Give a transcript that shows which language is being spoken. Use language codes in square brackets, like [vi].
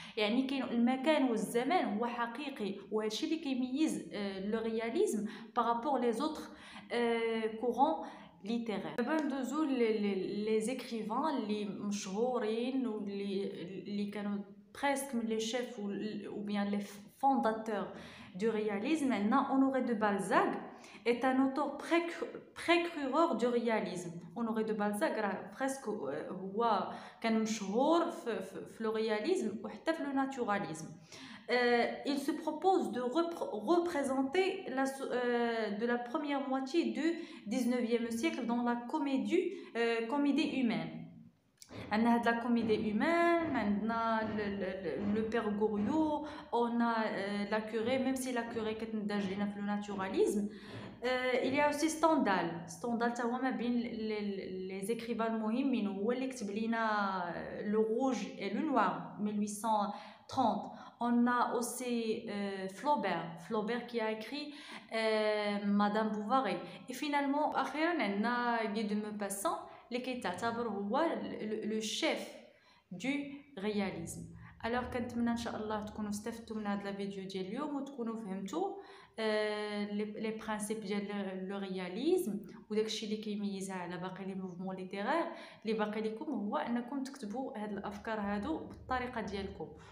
[ar] يعني كاين المكان والزمان هو حقيقي، وهذا الشيء اللي كيميز [fr] لو رياليزم بارابور لي زوتر كورون littéraire. [ar] دابا ندوزو [fr] لي زيكريفان [ar] اللي مشهورين واللي كانوا [fr] بريسك من لي شيف ou bien les fondateurs du réalisme. [ar] عندنا [fr] Honoré de Balzac est un auteur précurseur du réalisme. [ar] Honoré de Balzac راه بريسك هو كان مشهور في [fr] لو رياليزم [ar] وحتى في [fr] لو ناتوراليزم. Il se propose de représenter de la première moitié du 19e siècle dans la comédie humaine. On a de la comédie humaine, on a le père Goriot, on a la curée, même si la curée est le naturalisme. Il y a aussi Stendhal. [ar] Stendhal هو ما بين [fr] les écrivains [ar] المهمين، هو اللي كتب لنا [fr] le rouge et le noir [ar] 1830. [fr] On a aussi Flaubert qui a écrit Madame Bovary. Et finalement [ar] أخيرا عندنا [fr] Guy de Maupassant [ar] اللي كيتعتبر هو [fr] le chef du réalisme. [ar] alors كنتمنى ان شاء الله تكونوا استفدتوا من هذا الفيديو ديال اليوم وتكونوا فهمتوا [fr] لي برينسيپ ديال لو رياليزم [ar] وداكشي اللي كيميزها على باقي [fr] لي موفمون ليتيرير. [ar] اللي باقي لكم هو انكم تكتبوا هاد الافكار هادو بالطريقه ديالكم،